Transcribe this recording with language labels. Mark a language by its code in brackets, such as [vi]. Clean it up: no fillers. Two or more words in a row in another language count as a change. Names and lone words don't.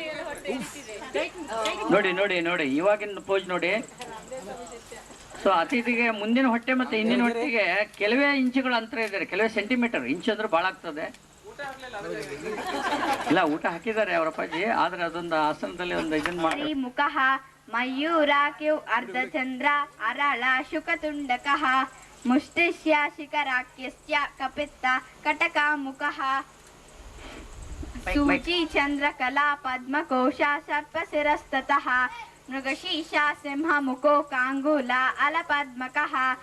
[kn] ನೋಡಿ ನೋಡಿ ನೋಡಿ ಇವಾಗಿನ ಪೋಜ್ ನೋಡಿ. ಸೊ ಅತಿಥಿಗೆ ಮುಂದಿನ ಹೊಟ್ಟೆ ಮತ್ತೆ ಹಿಂದಿನ ಹೊಟ್ಟೆಗೆ ಕೆಲವೇ ಇಂಚುಗಳ ಅಂತರ ಇದ್ದಾರೆ, ಕೆಲವೇ ಸೆಂಟಿಮೀಟರ್. ಇಂಚು ಅಂದ್ರೆ ಭಾಳ ಆಗ್ತದೆ. ಇಲ್ಲ, ಊಟ ಹಾಕಿದ್ದಾರೆ ಅವರ ಅಪ್ಪಾಜಿ, ಆದ್ರೆ ಅದೊಂದು ಆಸನದಲ್ಲಿ ಒಂದು ಇದನ್ನ ಮಾಡಿ. [sa] ಮುಖಃ ಮಯೂರಾಕ್ಯು ಅರ್ಧಚಂದ್ರ ಅರಳ ಶುಕತುಂಡಕಃ ಮುಷ್ಟಿಷ್ಯ ಶಿಖರಾಕ್ಯಸ್ಯ ಕಪಿತ್ತ ಕಟಕ ಮುಖಃ ಸೂಚಿ ಚಂದ್ರಕಲಾ ಪದ್ಮಕೋಶ ಸರ್ಪಶಿರಸ್ತತಃ ಮೃಗಶೀರ್ಷ ಸಿಂಹ ಮುಖೋ ಕಾಂಗೂಲ ಅಲಪದ್ಮಕಃ